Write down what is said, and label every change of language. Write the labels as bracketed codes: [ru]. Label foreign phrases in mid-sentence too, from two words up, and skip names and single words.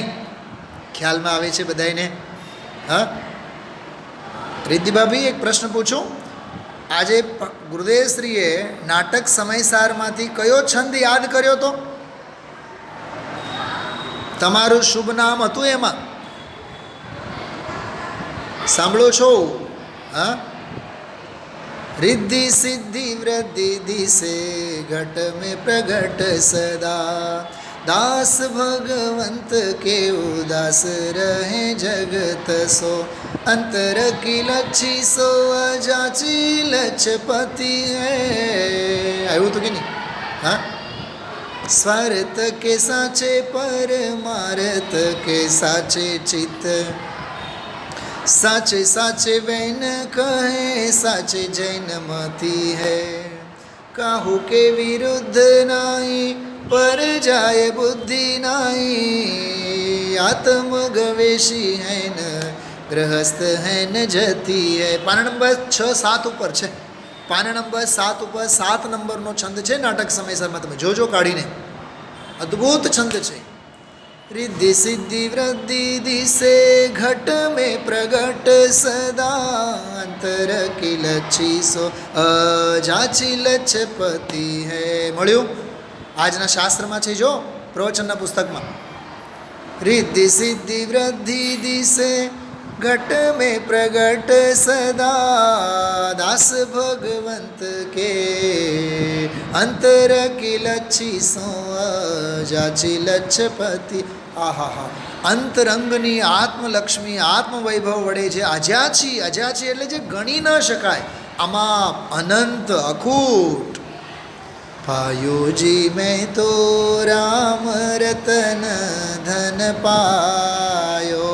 [gu] ખ્યાલમાં આવે છે બધાને? હા, રિદ્ધિભાભી એક પ્રશ્ન પૂછું. આજે ગુરુદેવશ્રીએ નાટક સમયસારમાંથી કયો છંદ યાદ કર્યો તો? તમારું શુભ નામ હતું એમાં, સાંભળો છો? હા, [hi] रिद्धि सिद्धि वृद्धि दिसे घट में प्रगट सदा, दास भगवंत के उदास रहे जगत सो, अंतर की लच्छी सो अजाची लचपति है। [gu] આવ્યું તો કે નહીં? [hi] હા, स्वार्थ के साचे परमार्थ के साचे चित्त, साचे साचे वैन कहे साचे जैन मती है, काहु के विरुद्ध नाई पर जाय बुद्धि नाई, आत्म गवेशी है न ग्रहस्थ है न जती है। [gu] પાના નંબર 6-7 ઉપર છે, પાના નંબર 7 ઉપર 7 નંબરનો છંદ છે નાટક સમયસરમાં, તમે જોજો કાઢીને, અદ્ભુત છંદ છે। [hi] रिद्धि सिद्धि वृद्धि दिसे घट में प्रगट सदा, अंतर की लच्छी सो अजाची लचपति है। [gu] મળ્યું? આજના શાસ્ત્રમાં છે, જો પ્રવચનના પુસ્તકમાં, [hi] रिद्धि सिद्धि वृद्धि दिसे घट में प्रगट सदा, दास भगवंत के अंतर की लच्छी सो अजाची लचपति। [gu] આહા હા, અંતરંગની આત્મલક્ષ્મી આત્મવૈભવ વડે જે અજાચી, અજાચી એટલે જે ગણી ન શકાય, આમાં અનંત અખૂટ। [hi] पायोजी में तो राम रतन धन पायो।